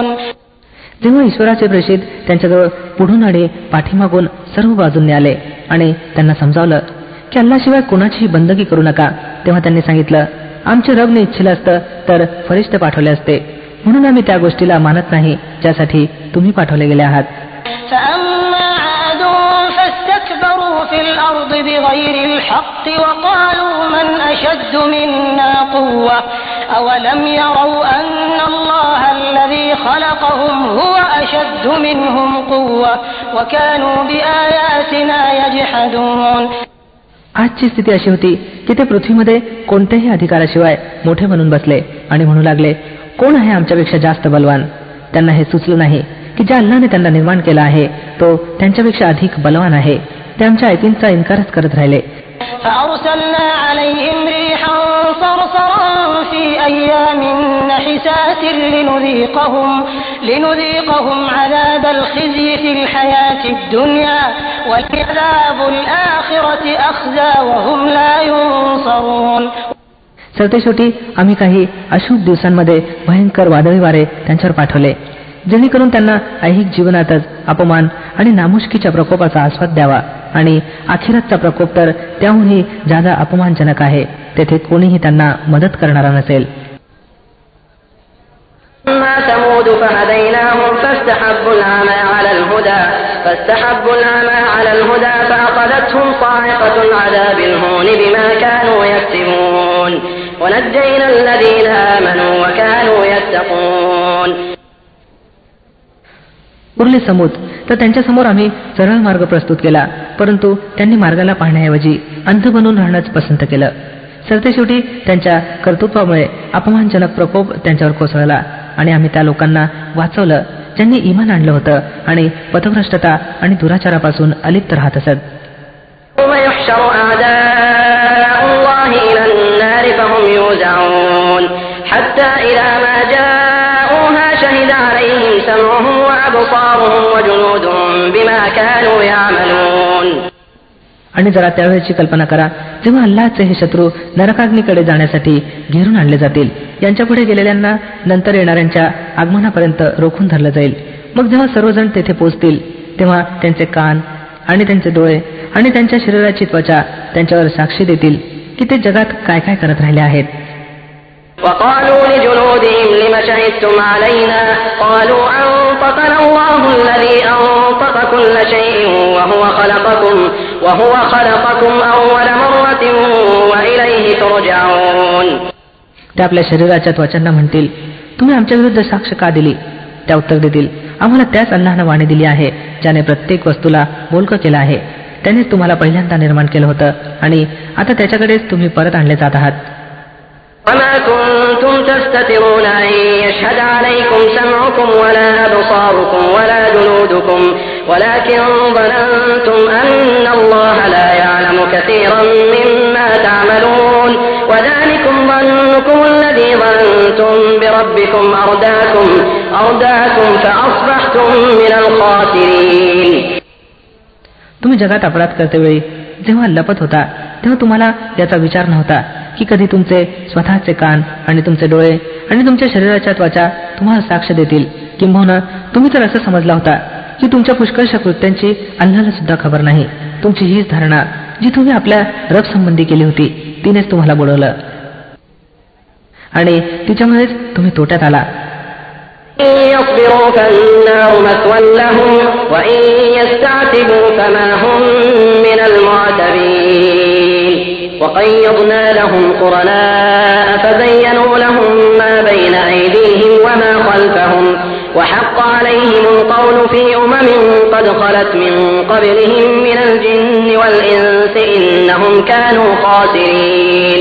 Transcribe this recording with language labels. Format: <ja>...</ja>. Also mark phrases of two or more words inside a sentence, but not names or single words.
<mr>जेव्हा ईश्वराचे प्रेषित त्यांच्याजवळ पुढून आणि पाठीमागून सर्व बाजूंनी आले आणि त्यांना समजावलं की अल्लाशिवाय कोणाचीही बंदगी करू नका, तेव्हा त्यांनी सांगितलं, आमचे रबने इच्छिलं असतं तर फरिश्ते पाठवले असते, म्हणून आम्ही त्या गोष्टीला मानत नाही ज्यासाठी तुम्ही पाठवले गेले आहात.</mr> <ar>فأما عاد فاستكبروا في الأرض بغير الحق وقالوا من أشد منا قوة أولم يروا أن الله الذي خلقهم هو أشد منهم قوة وكانوا بآياتنا يجحدون.</ar> <mr>आजची स्थिती अशी होती की ते पृथ्वीमध्ये कोणत्याही अधिकाराशिवाय मोठे बनून बसले आणि म्हणू लागले, कोण आहे आमच्यापेक्षा जास्त बलवान. त्यांना हे सुचलं नाही की ज्या अल्लाने त्यांना निर्माण केला आहे तो त्यांच्यापेक्षा अधिक बलवान आहे. ते आमच्या आयतींचा इन्कारच करत राहिले.</mr> <ar>فأرسلنا عليهم ريحا صرصرا في أيام نحسات لنذيقهم عذاب الخزي في الحياة الدنيا والعذاب الآخرة أخزى وهم لا ينصرون.</ar> <mr>सरतेशेवटी आम्ही काही अशुभ दिवसांमध्ये भयंकर वादळी वारे त्यांच्यावर पाठवले जेणेकरून त्यांना ऐहिक जीवनातच अपमान आणि नामुष्कीच्या प्रकोपाचा आस्वाद द्यावा आणि आखिरातचा प्रकोप तर त्याहूनही जादा अपमानजनक आहे. तेथे कोणीही त्यांना मदत करणारा नसेल.</mr> <ar>ثمود فهديناهم فاستحبوا العمى على الهدى فأخذتهم صاعقة العذاب الهون بما كانوا يكسبون ونجينا الذين آمنوا وكانوا يتقون.</ar> <mr>उरले समूद तर त्यांच्यासमोर आम्ही सरळ मार्ग प्रस्तुत केला, परंतु त्यांनी मार्गाला पाहण्याऐवजी अंध बनून राहणंच पसंत केलं. सरतेशेवटी त्यांच्या कर्तृत्वामुळे अपमानजनक प्रकोप त्यांच्यावर कोसळला आणि आम्ही त्या लोकांना वाचवलं ज्यांनी इमान आणलं होतं आणि पथभ्रष्टता आणि दुराचारापासून अलिप्त राहत असत.</mr> <ar>حتى إذا ما جاءوها شهد عليهم سمعهم وأبصارهم وجلودهم بما كانوا يعملون.</ar> <mr>आणि जरा त्यावेळेची कल्पना करा जेव्हा अल्लाहचे हे शत्रू नरकाग्नीकडे जाण्यासाठी घेरून आणले जातील. यांच्यापुढे गेलेल्यांना नंतर येणाऱ्यांच्या आगमनापर्यंत रोखून धरलं जाईल. मग जेव्हा सर्वजण तेथे पोहोचतील तेव्हा त्यांचे कान आणि त्यांचे डोळे आणि त्यांच्या शरीराची त्वचा त्यांच्यावर साक्षी देतील की ते जगात काय काय करत राहिले आहेत.</mr> <ar>وقالوا لجلودهم لم شهدتم علينا قالوا أنطقنا الله الذي أنطق كل شيء وهو خلقكم أول مرة وإليه ترجعون.</ar> <mr>ते आपल्या शरीराच्या त्वचांना म्हणतील, तुम्ही आमच्या विरुद्ध साक्ष का दिली? त्या उत्तर देतील, आम्हाला त्याच अल्लाहनं वाणी दिली आहे ज्याने प्रत्येक वस्तूला बोलकं केलं आहे. त्यानेच तुम्हाला पहिल्यांदा निर्माण केलं होतं आणि आता त्याच्याकडेच तुम्ही परत आणले जात आहात.</mr> <ar>وما كنتم تستترون أن يشهد عليكم سمعكم ولا أبصاركم ولا جلودكم ولكن ظننتم أن الله لا يعلم كثيرا مما تعملون وذلكم ظنكم الذي ظننتم بربكم أرداكم فأصبحتم من الخاسرين.</ar> <mr>तुम्ही जगात अपराध करतेवेळी जेव्हा लपत होता तेव्हा तुम्हाला याचा विचार नव्हता की कधी तुमचे स्वतःचे कान आणि तुमचे डोळे आणि तुमच्या शरीराच्या त्वचा तुम्हाला साक्ष देतील. किंबहुना तुम्ही तर असं समजला होता की तुमच्या पुष्कळशा कृत्यांची अल्लाहला सुद्धा खबर नाही. तुमची हीच धारणा जी तुम्ही आपल्या रब संबंधी केली होती तिनेच तुम्हाला बुडवलं आणि तिच्यामुळेच तुम्ही तोट्यात आला.</mr> <ar>يصبروا فالنار مثوى لهم وإن يستعتبوا فما هم من المعتبين وقيضنا لهم قرناء فزينوا لهم ما بين أيديهم وما خلفهم وحق عليهم القول في قد خلت من قبلهم من الجن والإنس إنهم كانوا خاسرين.</ar>